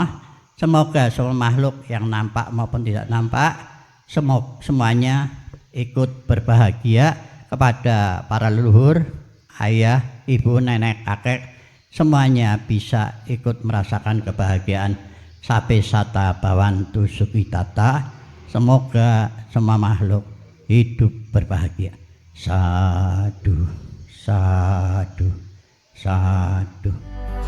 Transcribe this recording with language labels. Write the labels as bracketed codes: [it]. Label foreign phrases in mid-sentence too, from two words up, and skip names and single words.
[id] Semoga semua makhluk yang nampak maupun tidak nampak, semuanya ikut berbahagia. Kepada para leluhur, ayah, ibu, nenek, kakek, semuanya bisa ikut merasakan kebahagiaan [pi] sape sata bawantu sukitata. [id] Semoga semua makhluk hidup berbahagia. [pi] Sadu, sadu, sadu.